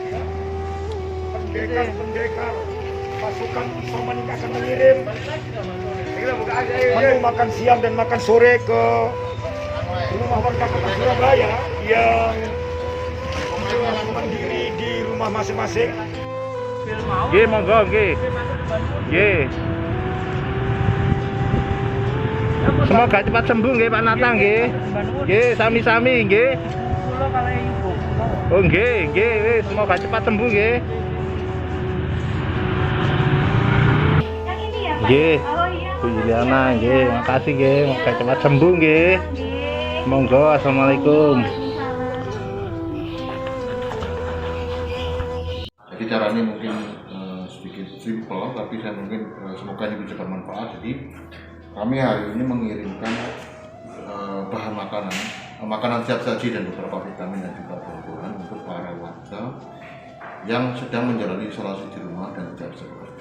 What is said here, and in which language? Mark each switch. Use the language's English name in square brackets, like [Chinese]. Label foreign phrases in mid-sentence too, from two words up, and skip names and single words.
[Indonesian] pendekar pasukan isoman ini akan mengirim menu makan siang dan makan sore ke rumah warga kota Surabaya yang mandiri di rumah masing-masing. [Javanese] Nggih, monggo nggih. Nggih. [Indonesian] Semoga cepat sembuh nggih Pak Natang nggih. [Javanese] Nggih, sami-sami nggih. Oh nggih, wis [Indonesian] semoga cepat sembuh [Javanese] nggih. Nggih. [Indonesian] Bu Yuliana nggih, makasih nggih, semoga cepat sembuh nggih. [Javanese] Monggo, assalamualaikum. [Indonesian] Jadi caranya mungkin sedikit simpel, tapi saya mungkin semoga ini bisa bermanfaat. Jadi kami hari ini mengirimkan bahan makanan siap saji dan beberapa vitamin dan juga buah-buahan untuk para warga yang sedang menjalani isolasi di rumah dan tidak bisa bekerja.